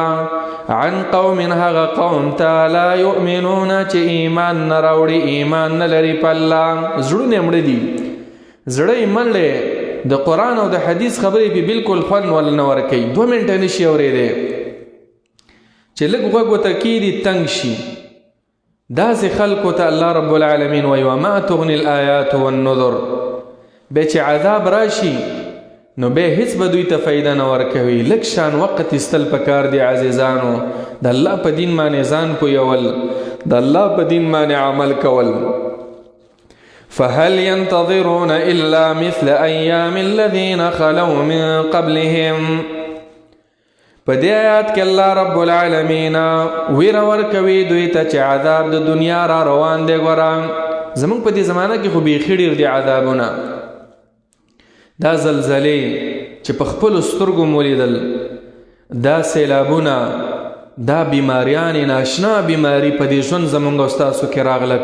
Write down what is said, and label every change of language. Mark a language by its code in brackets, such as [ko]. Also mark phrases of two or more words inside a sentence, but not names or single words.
[ar] عن قوم [ps] هغه قوم ته [ar] لا یؤمنون [ps] چې ایمان نه راوړي، ایمان نه لري په الله، زړونه یې مړه دي، زړه یې مړ دی، د قرآن او د حدیث خبرې پې بالکل خوند ول نه ورکوي. 2 منټه نشي اورېدی چې لږ غوږ ورته کېږدي تنګ شي. داسې خلکو ته [ar] الله رب العالمین [ps] وایي [ar] وما تغني الآیات والنذر [ps] بیا چې عذاب راشي نو بیا هیڅ به دوی ته فایده نه ورکوي. لږ شان وقت ایستل پکار دی عزیزانو، د الله په دین باندې ځان پویول، د الله په دین باندې عمل کول. [ar] فهل ينتظرون الا مثل ايام الذين خلوا من قبلهم. [ps] په دې آیات کې [ar] الله رب العالمین [ps] ویره ورکوي دوی ته چې عذاب د دنیا را روان دی. ګوره زمونږ په دې زمانه کې خو بیخي ډېر دي عذابونه، دا زلزلې چې په خپلو سترګو مو لیدل، دا سیلابونه، دا بیماریانې، ناشنا بیماري په دې ژوند زمونږ او ستاسو کې راغله.